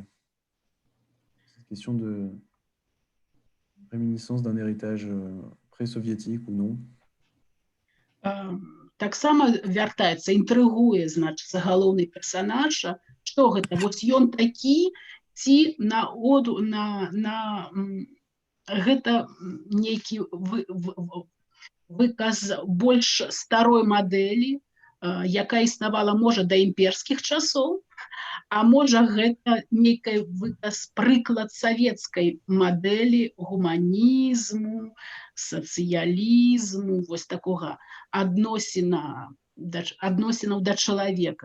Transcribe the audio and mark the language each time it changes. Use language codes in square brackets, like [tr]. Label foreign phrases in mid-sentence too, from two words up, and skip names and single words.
[fr] C'est une question de réminiscence d'un héritage pré-soviétique ou non? [be] Таксама вяртаецца, інтрыгуе, значыцца, галоўны персанаж, што гэта, вось ён такі, ці гэта нейкі выказ больш старой мадэлі, якая існавала, можа, да імперскіх часоў, а можа, гэта нейкі выказ, прыклад савецкай мадэлі гуманізму, сацыялізму, вось такога адносінаў да чалавека.